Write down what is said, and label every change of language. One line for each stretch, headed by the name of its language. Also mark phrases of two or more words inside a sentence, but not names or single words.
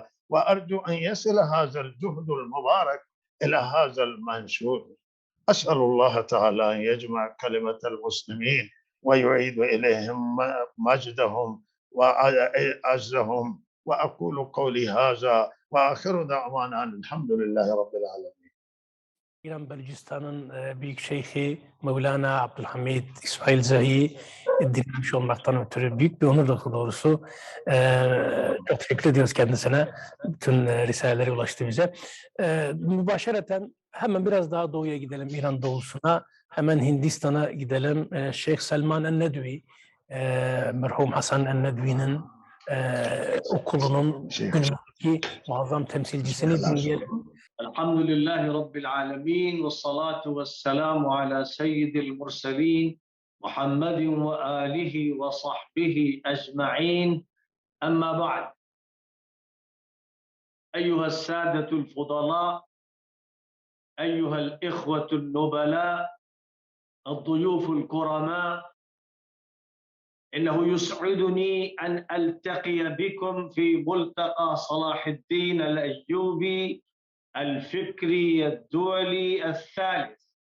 Arabic: وأرجو أن يصل هذا الجهد المبارك إلى هذا المنشور. أسأل الله تعالى أن يجمع كلمة المسلمين ويعيد إليهم مجدهم وعزهم. وأقول قولي هذا وآخر دعوانا الحمد لله رب العالمين.
Turkish: İran Bölücistan'ın Büyük Şeyhi Mevlana Abdülhamid İsmail Zahi dinlemiş olmaktan ötürü büyük bir onur doğrusu. Çok teşekkür ediyoruz kendisine. Bütün risaleleri ulaştı bize. Mübaşereten hemen biraz daha doğuya gidelim, İran doğusuna. Hemen Hindistan'a gidelim. Şeyh Selman el-Nedvi, merhum Hasan el-Nedvi'nin okulunun günümüzdeki muazzam temsilcisini dinleyelim.
Arabic: الحمد لله رب العالمين والصلاة والسلام على سيد المرسلين محمد وآله وصحبه أجمعين. أما بعد، أيها السادة الفضلاء، أيها الإخوة النبلاء، الضيوف الكرماء، إنه يسعدني أن ألتقي بكم في ملتقى صلاح الدين الأيوبي الفكري الدولي الثالث.